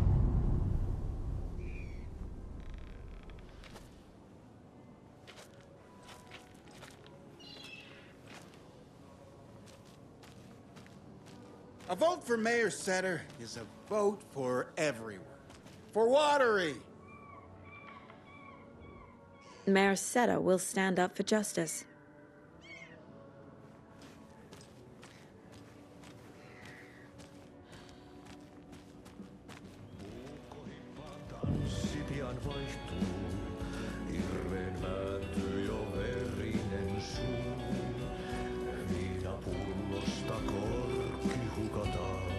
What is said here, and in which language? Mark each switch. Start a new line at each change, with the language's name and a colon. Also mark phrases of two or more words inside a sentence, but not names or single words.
English: A vote for Mayor Setter is a vote for everyone. For Watery! Mayor Setter will stand up for justice.
Finnish: Pian vaihtuu, hirveen vääntyy jo verinen suu. Viinapullosta korkki hukataan.